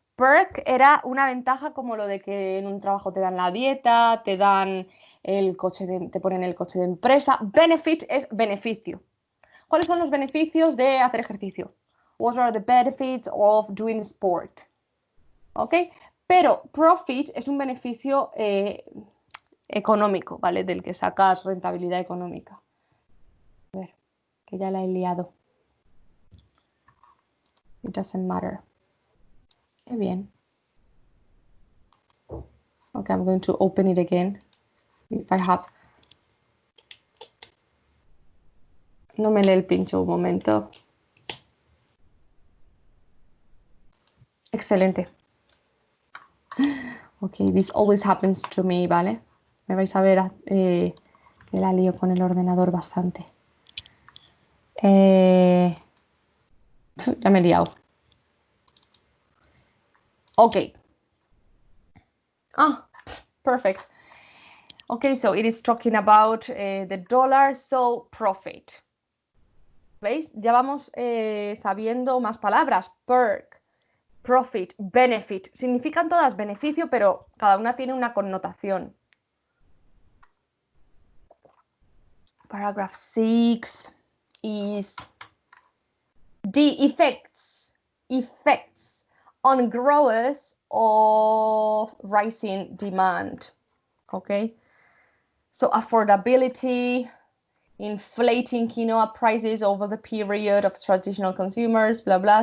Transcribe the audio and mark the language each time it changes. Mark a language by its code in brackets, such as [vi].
[es] Perk era una ventaja como lo de que en un trabajo te dan la dieta, te dan el coche te ponen el coche de empresa. Benefit es beneficio. ¿Cuáles son los beneficios de hacer ejercicio? [en] What are the benefits of doing sport? ¿Ok? [es] Pero profit es un beneficio económico, ¿vale? Del que sacas rentabilidad económica. A ver, que ya la he liado. [en] It doesn't matter. [es] Qué bien. [en] Okay, I'm going to open it again. If I have. [es] No me lee el pincho un momento. Excelente. [en] Okay, this always happens to me, [es] ¿vale? Me vais a ver que la lío con el ordenador bastante. Ya me he liado. [en] Okay. Perfect. Okay, so it is talking about the dollar, so profit. [es] ¿Veis? Ya vamos sabiendo más palabras. Perk, profit, benefit. Significan todas beneficio, pero cada una tiene una connotación. [en] Paragraph 6 is the effects on growers of rising demand. Okay, so affordability, inflating quinoa prices over the period of traditional consumers, blah blah.